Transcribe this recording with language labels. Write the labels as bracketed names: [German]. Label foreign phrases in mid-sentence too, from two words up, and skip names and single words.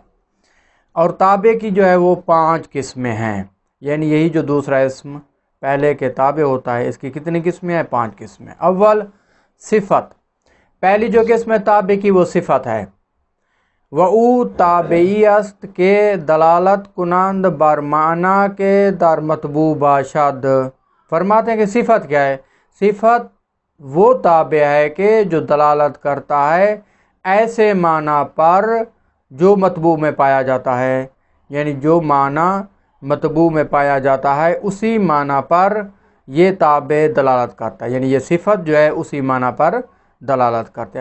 [Urdu] اور تابع کی جو ہے وہ 5 قسمیں ہیں، یعنی یہی جو دوسرا اسم پہلے کے تابع ہوتا ہے اس کی کتنی قسمیں ہیں، 5 قسمیں۔ اول صفت، پہلی جو قسم ہے تابع کی وہ صفت ہے۔ [Persian] وہ تابعی است کے دلالت کنند بر معنی کے در متبوع باشد۔ [Urdu] فرماتے ہیں کہ صفت کیا ہے۔ صفت وہ تابع ہے کہ جو دلالت کرتا ہے ایسے معنی پر جو متبوع میں پایا جاتا ہے، یعنی جو معنی متبوع میں پایا جاتا ہے اسی معنی پر یہ تابع دلالت کرتا ہے، یعنی یہ صفت جو ہے اسی معنی پر دلالت کرتا ہے۔